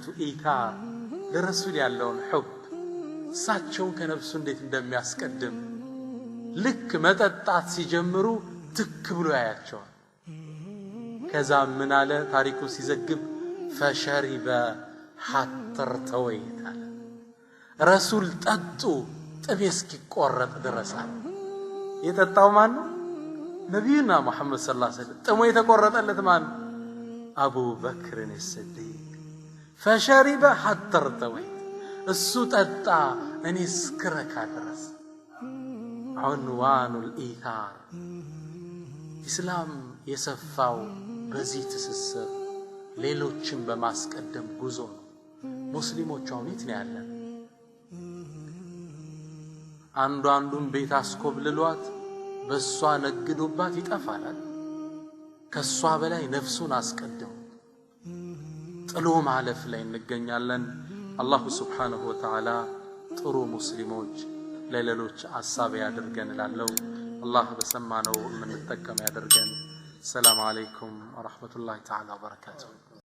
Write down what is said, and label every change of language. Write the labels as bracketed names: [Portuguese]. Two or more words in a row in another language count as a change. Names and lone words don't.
[Amharic] ኢታር፣ ለረሱል ያለውን ሑብ፣ እሳቸውን ከነፍሱ እንዴት እንደሚያስቀድም። ልክ መጠጣት ሲጀምሩ ትክ ብሎ ያያቸዋል። ከዛ ምን አለ ታሪኩ ሲዘግብ [Arabic] فشرب حتى ارتويت። [Amharic] ረሱል ጠጡ ጥቤ እስኪቆረጥ ድረስ። የጠጣው ማን ነው? ነብዩና መሐመድ [Arabic] صلى الله عليه وسلم [Amharic] ጥሞ የተቆረጠለት ማን አቡ በክር الصديق [Arabic] فشرب حتى ارتوى [Amharic] እሱ ጠጣ እኔ እስክረካ ድረስ [Arabic] عنوان الإيثار [Amharic] ኢስላም የሰፋው በዚህ ትስስር ሌሎችን በማስቀደም ጉዞ ነው ሙስሊሞች አሁን የት ነው ያለን አንዱን ቤት አስኮብልሏት በሷ ነግዶባት ይጠፋል ከሷ በላይ ነፍሱን አስቀደሙ ጥሎ ማለፍ ላይ እንገኛለን [Arabic] الله سبحانه وتعالى [Amharic] ጥሩ ሙስሊሞች ለሌሎች አሳብ ያድርገን እላለሁ አላህ በሰማነው ምን ተጠቀም ያድርገን [Arabic] سلام عليكم ورحمة الله تعالى وبركاته